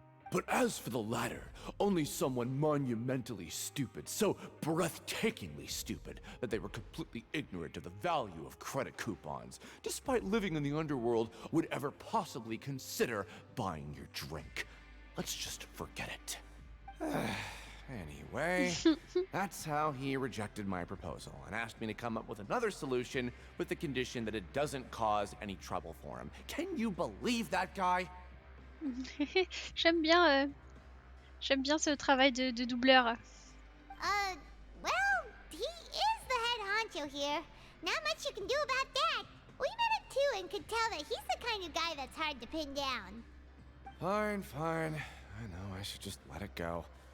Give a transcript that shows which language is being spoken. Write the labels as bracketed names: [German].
[English] But as for the latter, only someone monumentally stupid, so breathtakingly stupid that they were completely ignorant of the value of credit coupons, despite living in the underworld, would ever possibly consider buying your drink. Let's just forget it. Anyway, that's how he rejected my proposal and asked me to come up with another solution with the condition that it doesn't cause any trouble for him. Can you believe that guy? [French] J'aime bien ce travail de doubleur. [English] Well, he is the head honcho here. Not much you can do about that. We met him too and could tell that he's the kind of guy that's hard to pin down. Fine, fine. I know I should just let it go.